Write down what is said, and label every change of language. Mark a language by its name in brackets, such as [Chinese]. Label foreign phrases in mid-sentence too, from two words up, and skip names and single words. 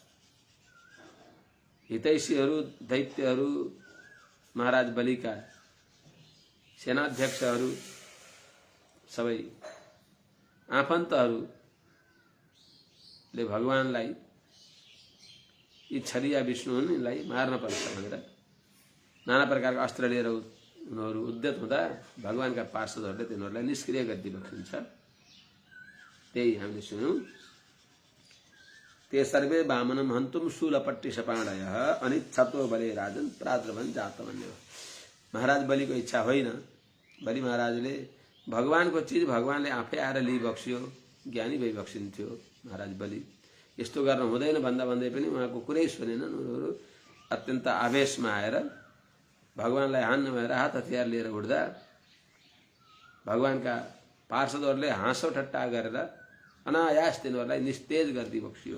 [Nepali] हितैषीहरू, दैत्यहरू, महाराज बलिका सेनाध्यक्षहरू, सबै आफन्तहरूले भगवानलाई यी छलिया विष्णु हुन्, यिनलाई मार्न पर्छ भनेर नाना प्रकारका अस्त्र लिएर उनीहरू उद्यत हुँदा भगवानका पार्षदहरूले तिनीहरूलाई निष्क्रिय गरिदिएको हुन्छ। त्यही हामीले सुन्यौं। [Sanskrit] ते सर्वे वामनम हन्तुम शूलपट्टि सपाणयः अनिच्छतो बले राजन प्राद्रवन जातमन्य। [Nepali] महाराज बलिको इच्छा होइन। बलि महाराजले भगवानको चीज भगवानले आफै आएर लिइबक्स्यो, ज्ञानी भइबक्सिन्थ्यो महाराज बलि। यस्तो गर्न हुँदैन भन्दा भन्दै पनि उहाँको कुरै सुनेनन्। उनीहरू अत्यन्त आवेशमा आएर भगवानलाई हान्न भएर हात हतियार लिएर उठ्दा भगवानका पार्षदहरूले हाँसो ठट्टा गरेर अनायास तिनीहरूलाई निस्तेज गरिदिबक्स्यो।